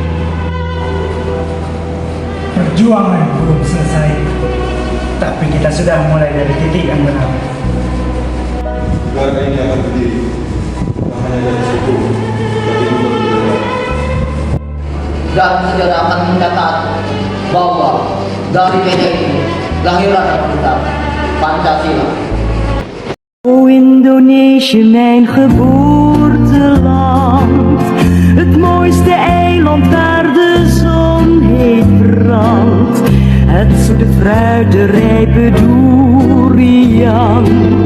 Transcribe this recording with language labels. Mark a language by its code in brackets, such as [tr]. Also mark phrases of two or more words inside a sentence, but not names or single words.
[id] Perjuangan belum selesai, tapi kita sudah mulai dari titik yang benar. Negara ini akan berdiri, tak hanya dari suku, tapi juga budaya. Dan sejarah akan mencatat bahwa dari meja ini lahirlah kita Pancasila. [nl] O Indonesië, mijn geboorteland, het mooiste eiland waar de zon heet brandt, het zoete fruit, de rijpe durian.